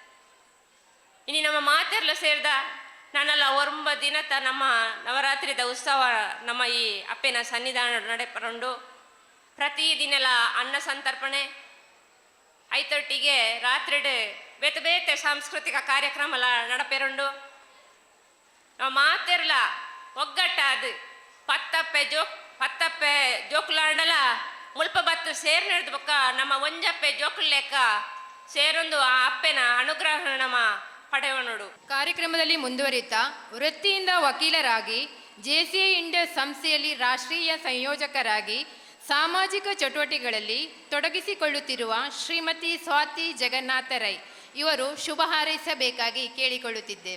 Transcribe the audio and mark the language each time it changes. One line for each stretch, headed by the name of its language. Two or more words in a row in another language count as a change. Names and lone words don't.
Tulu: ಇನಿ ನಮ್ಮ ಮಾತೆರ್ಲ ಸೇರಿದ ನಾನೆಲ್ಲ 9 ದಿನದ ನಮ್ಮ ನವರಾತ್ರಿದ ಉತ್ಸವ ನಮ್ಮ ಈ ಅಪ್ಪೆನ ಸನ್ನಿಧಾನ ನಡೆಪರಂಡು ಪ್ರತಿದಿನೆಲ್ಲ ಅನ್ನ ಸಂತರ್ಪಣೆ ಐತೊಟ್ಟಿಗೆ ರಾತ್ರಿಡು ಬೇತೆ ಬೇತೆ ಸಾಂಸ್ಕೃತಿಕ ಕಾರ್ಯಕ್ರಮ ನಡಪೆರುಂಡು ನಾವು ಮಾತೆರ್ಲ ಒಗ್ಗಟ್ಟಾದು ಪತ್ತಪ್ಪೆ ಜೋಕುಲಾಂಡಲ ಮುಲ್ಪ ಬತ್ತು ಸೇರ್ ನಡೆದ ಬೊಕ್ಕ ನಮ್ಮ ಒಂಜಪ್ಪೆ ಜೋಕುಲ್ ಲೆಕ್ಕ ಸೇರೊಂದು ಆ ಅಪ್ಪೆನ ಅನುಗ್ರಹ ನಮ್ಮ ಪಡೆವನೋಡು.
Kannada: ಕಾರ್ಯಕ್ರಮದಲ್ಲಿ ಮುಂದುವರಿತಾ ವೃತ್ತಿಯಿಂದ ವಕೀಲರಾಗಿ ಜೆಸಿಐ ಇಂಡಿಯಾ ಸಂಸ್ಥೆಯಲ್ಲಿ ರಾಷ್ಟ್ರೀಯ ಸಂಯೋಜಕರಾಗಿ ಸಾಮಾಜಿಕ ಚಟುವಟಿಕೆಗಳಲ್ಲಿ ತೊಡಗಿಸಿಕೊಳ್ಳುತ್ತಿರುವ ಶ್ರೀಮತಿ ಸ್ವಾತಿ ಜಗನ್ನಾಥ ರೈ ಇವರು ಶುಭ ಹಾರೈಸಬೇಕಾಗಿ ಕೇಳಿಕೊಳ್ಳುತ್ತಿದ್ದೇವೆ.